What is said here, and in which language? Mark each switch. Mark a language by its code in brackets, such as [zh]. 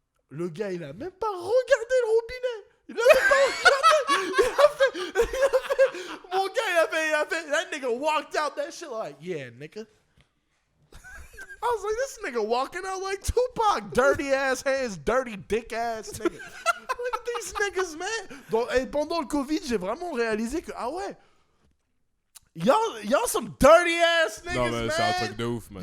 [fr] Le gars, il a même pas regardé le robinet. Il a même pas regardé. Mon gars, il a fait. [en] That nigga walked out that shit like, yeah, nigga. I was like, this nigga walking out like Tupac. Dirty ass hands, dirty dick ass nigga. Look at these niggas, man. [fr] Donc, et pendant le Covid, j'ai vraiment réalisé que, ah ouais, y'all some dirty ass niggas, man. Non, mais c'est un truc de ouf, man.